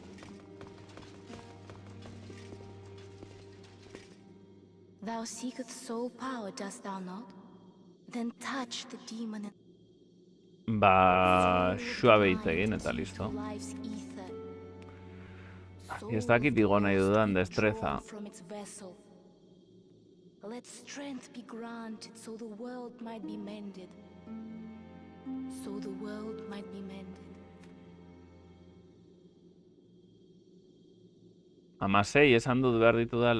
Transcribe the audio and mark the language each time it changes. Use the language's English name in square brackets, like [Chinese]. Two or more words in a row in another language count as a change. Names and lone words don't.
[English] Thou seekest soul power, dost thou not? Then touch the demon and... [Basque] Ba, suabe hitz egin eta listo. Ez dakit igo nahi dudan destreza. [English] Let strength be granted so the world might be mended. So the world might be mended. [Basque] 16 esan dut behar ditu dela.